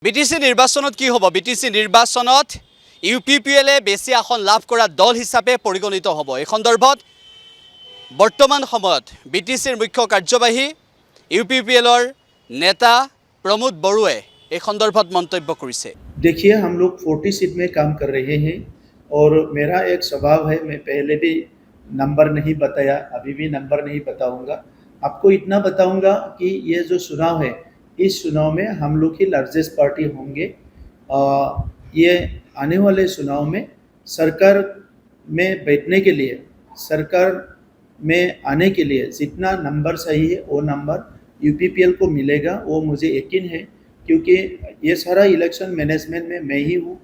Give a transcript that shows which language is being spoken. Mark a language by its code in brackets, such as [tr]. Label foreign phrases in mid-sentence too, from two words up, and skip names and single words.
[as] বিটিসি নিৰ্বাচনত কি হ'ব? বিটিসি নিৰ্বাচনত ইউপিপিএলে বেছি আসন লাভ কৰা দল হিচাপে পৰিগণিত হ'ব। এই সন্দৰ্ভত বৰ্তমান সময়ত বিটিসিৰ মুখ্য কাৰ্যবাহী ইউপিপিএলৰ নেতা प्रमोद बरुए এই সন্দৰ্ভত মন্তব্য কৰিছে। [hi] देखिए, हम लोग 40 सीट में काम कर रहे हैं और मेरा एक स्वभाव है, मैं पहले भी नंबर नहीं बताया, अभी भी नंबर नहीं बताऊंगा। आपको इतना बताऊंगा कि ये जो चुनाव है, इस चुनाव में हम लोग ही [en] largest party [hi] होंगे। ये आने वाले चुनाव में सरकार में बैठने के लिए, सरकार में आने के लिए जितना नंबर सही है वो नंबर यूपीपीएल को मिलेगा, वो मुझे यकीन है, क्योंकि ये सारा [en] election management [hi] में मैं ही हूँ।